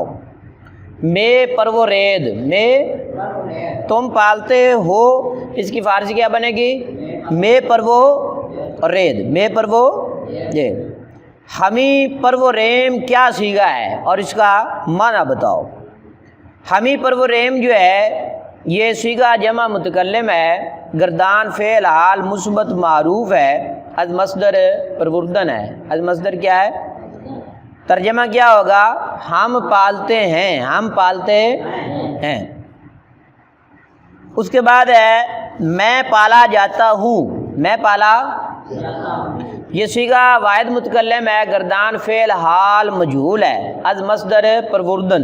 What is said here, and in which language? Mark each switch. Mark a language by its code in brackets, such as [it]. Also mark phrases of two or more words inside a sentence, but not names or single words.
[fa] میں پرو رید، [ur] میں تم پالتے ہو، اس کی فارسی کیا بنے گی؟ [fa] میں پرو رید، میں پرو رید۔ ہمیں پرو ریم [ur] کیا صیغہ ہے اور اس کا معنی بتاؤ۔ [fa] ہمیں پرو ریم [ur] جو ہے یہ صیغہ جمع متکلم ہے، گردان فعل حال مثبت معروف ہے، [fa] از مصدر پروردن [ur] ہے۔ [fa] از مصدر [ur] کیا ہے؟ ترجمہ کیا ہوگا؟ ہم پالتے ہیں، ہم پالتے ہیں۔ اس کے بعد ہے میں پالا جاتا ہوں، میں پالا، یہ صیغہ واحد متکلم ہے، گردان فعل حال مجہول ہے، [fa] از مصدر پروردن۔